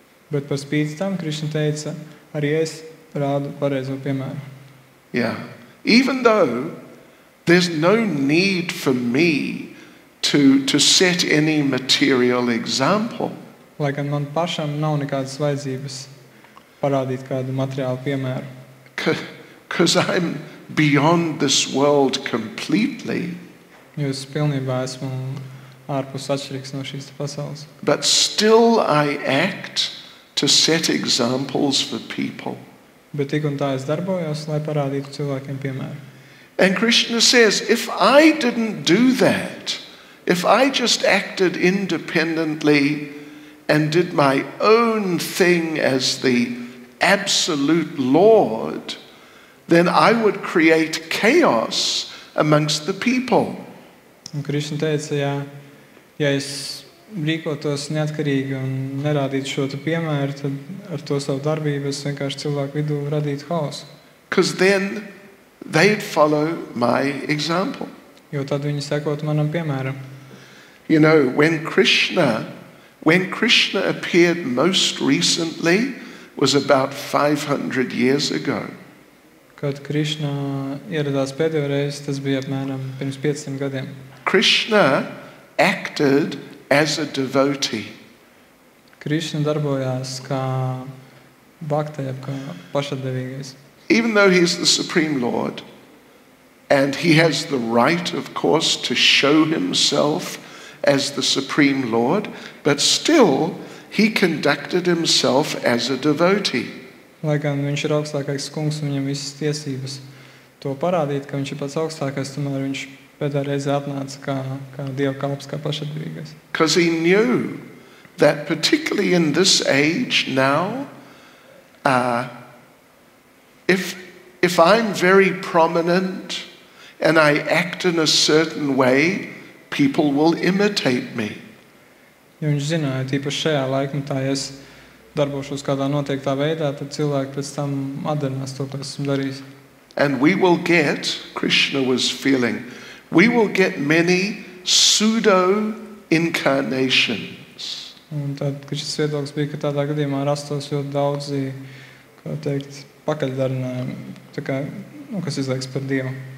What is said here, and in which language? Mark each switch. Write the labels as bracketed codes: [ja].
[lv] Bet par spīti tam Krišna teica, arī es rādu pareizo piemēru. [en] Yeah. Even though there's no need for me to set any material example. [lv] Lai gan man pašam nav nekādas vajadzības parādīt kādu materiālu piemēru. [en] Because I'm beyond this world completely. [lv] Jo es pilnībā esmu ārpus atšķirīgs no šīs pasaules. [en] But still I act to set examples for people. [lv] Bet tik un tā es darbojos, lai parādītu cilvēkiem piemēru. [en] And Krishna says, if I didn't do that, if I just acted independently and did my own thing as the absolute Lord, then I would create chaos amongst the people. [lv] Un Krišna teica, ja es rīkotos neatkarīgi un nerādītu šo piemēru, tad ar to savu darbību es vienkārši cilvēku vidū radītu haosu. [en] Because then they'd follow my example. [lv] Jo tad viņi sekotu manam piemēram. [en] You know, when Krishna appeared most recently was about 500 years ago. [lv] Kad Krišna ieradās pēdējo reizi, tas bija apmēram pirms 500 gadiem. [en] Krishna acted as a devotee. [lv] Krišna darbojās kā bhakta, kā pašatdevīgais. [en] Even though he's the Supreme Lord, and he has the right, of course, to show himself as the Supreme Lord, but still he conducted himself as a devotee. [lv] Lai gan viņš ir augstākais kungs un viņam visas tiesības, to parādīt, ka viņš ir pats augstākais, tomēr viņš pēdējā reizē atnāca kā Dieva kalps, kā pašatbildīgais. [en] Because he knew that particularly in this age now, if I'm very prominent and I act in a certain way, people will imitate me. [lv] Jo viņš zināja, tīpaši šajā laikmetā, ja es darbošos kādā noteiktā veidā, tad cilvēki pēc tam atdarinās to, ko esmu darījis. [en] And we will get, Krishna was feeling, we will get many pseudo-incarnations. [lv] Un tad, kad šis viedoklis bija, ka tādā gadījumā rastos ļoti daudzi, kā teikt, pakaļdarinājumi, tā kā, kas izliekas par Dievu.